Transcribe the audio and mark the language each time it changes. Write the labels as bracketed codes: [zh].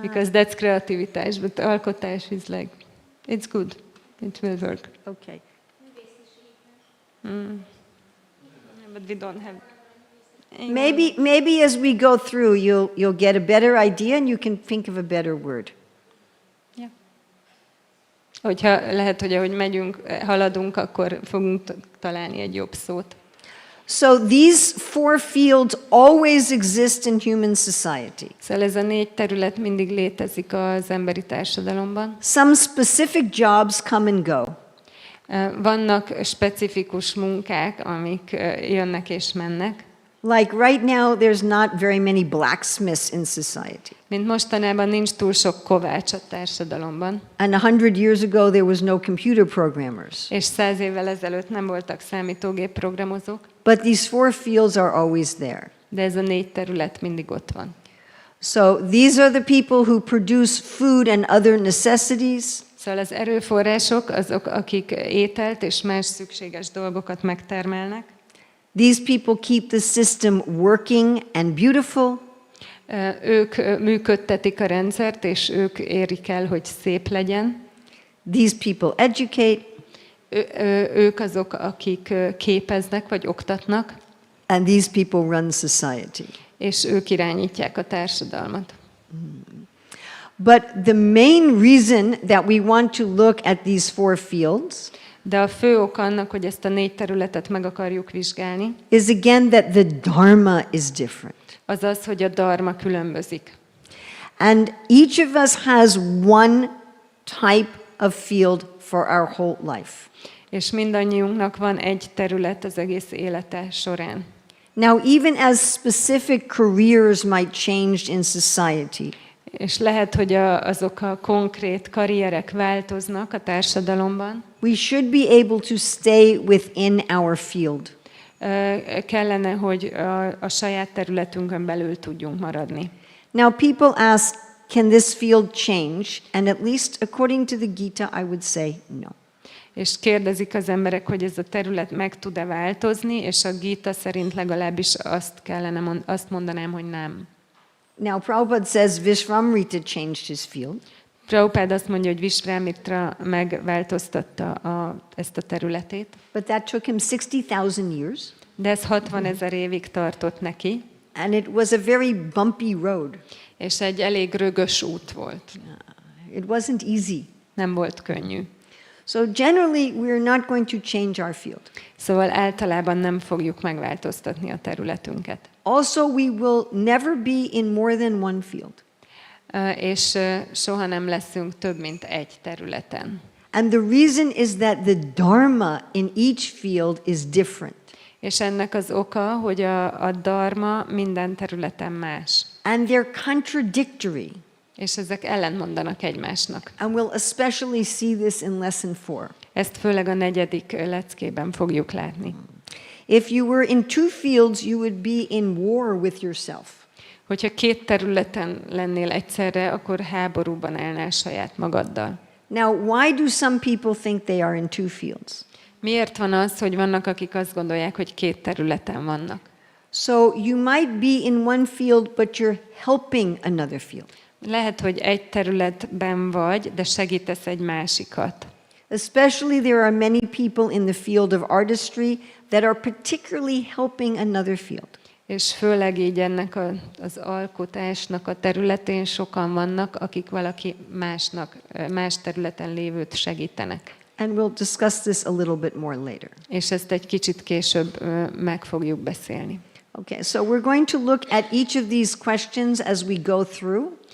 [en] because that's creativitás, but alkotás is like, it's good, it will work. Okay. But we don't have. Maybe as we go through, you'll get a better idea and you can think of a better word. Yeah. [hu] Hogyha lehet, hogy ahogy haladunk, akkor fogunk találni egy jobb szót. [en] So these 4 fields always exist in human society. [hu] Szóval ez a 4 terület mindig létezik az emberi társadalomban. [en] Some specific jobs come and go. [hu] Vannak specifikus munkák, amik jönnek és mennek. [en] Like right now, there's not very many blacksmiths in society. [hu] Mint mostanában nincs túl sok kovács a társadalomban. [en] And 100 years ago, there was no computer programmers. [hu] És 100 évvel ezelőtt nem voltak számítógép programozók. [en] But these 4 fields are always there. [hu] De ez a 4 terület mindig ott van. [en] So these are the people who produce food and other necessities. [hu] Szóval az erőforrások azok, akik ételt és más szükséges dolgokat megtermelnek. [en] These people keep the system working and beautiful. [hu] Ők működtetik a rendszert, és ők érik el, hogy szép legyen. [en] These people educate. [hu] Ők azok, akik képeznek vagy oktatnak. [en] And these people run society. [hu] És ők irányítják a társadalmat. [en] But the main reason that we want to look at these 4 fields [hu] de a fő ok annak, hogy ezt a 4 területet meg akarjuk vizsgálni, [en] is again that the Dharma is different. [hu] az az, hogy a dharma különbözik. [en] And each of us has one type of field for our whole life. [hu] És mindannyiunknak van egy terület az egész élete során. [en] Now, even as specific careers might change in society, [hu] És lehet, hogy azok a konkrét karrierek változnak a társadalomban. [en] We should be able to stay within our field. [hu] Kellene, hogy a saját területünkön belül tudjunk maradni. [en] Now, people ask, can this field change? And at least according to the Gita, I would say no. [hu] És kérdezik az emberek, hogy ez a terület meg tud-e változni, és a Gita szerint legalábbis azt mondanám, hogy nem. [en] Now, Prabhupada says Vishvamrita changed his field. [hu] Prabhupád azt mondja, hogy Vishvamitra megváltoztatta ezt a területét. [en] But that took him 60,000 years. [hu] De ez 60 000 évig tartott neki. [en] And it was a very bumpy road. [hu] És egy elég rögös út volt. [en] It wasn't easy. [hu] Nem volt könnyű. [en] So generally, we're not going to change our field. [hu] Szóval általában nem fogjuk megváltoztatni a területünket. [en] Also, we will never be in more than one field. [hu] És soha nem leszünk több, mint egy területen. [en] And the reason is that the dharma in each field is different. [hu] És ennek az oka, hogy a dharma minden területen más. [en] And they're contradictory. [hu] És ezek ellentmondanak egymásnak. [en] And we'll especially see this in lesson 4. [hu] Ezt főleg a 4. leckében fogjuk látni. [en] If you were in two fields, you would be in war with yourself. [hu] Hogyha 2 területen lennél egyszerre, akkor háborúban állnál saját magaddal. [en] Now, why do some people think they are in two fields? [hu] Miért van az, hogy vannak, akik azt gondolják, hogy 2 területen vannak? [en] So you might be in one field, but you're helping another field. [hu] Lehet, hogy egy területben vagy, de segítesz egy másikat. [en] Especially there are many people in the field of artistry that are particularly helping another field. [hu] És főleg így ennek az alkotásnak a területén sokan vannak, akik valaki más területen lévőt segítenek. [en] And we'll discuss this a little bit more later. [hu] És ezt egy kicsit később meg fogjuk beszélni. [en] Okay, so we're going to look at each of these questions as we go through.